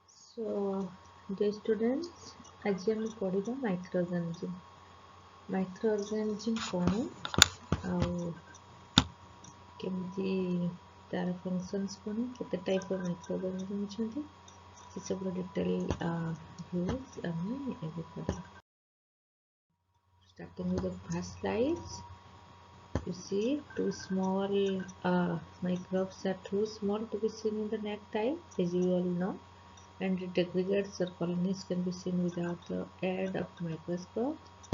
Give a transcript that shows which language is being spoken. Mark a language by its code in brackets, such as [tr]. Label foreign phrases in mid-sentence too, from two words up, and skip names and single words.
[en] So, dear students, [or] ଆଜି ଆମେ ପଢ଼ିବା ମାଇକ୍ରୋଅର୍ଗାନିଜମ୍। ମାଇକ୍ରୋଅର୍ଗାନିଜମ୍ କ'ଣ ଆଉ କେମିତି ତାର ଫଙ୍କସନ୍ସ କ'ଣ, କେତେ [en] type of microorganism [or] ଅଛନ୍ତି, ସେସବୁର [en] detail views [or] ଆମେ ଏବେ ପଢ଼ିବା। [en] Starting with the first slides, you see two small microbes are too small to be seen in the naked eye, as you all know. And the aggregates or colonies can be seen without the aid of microscope.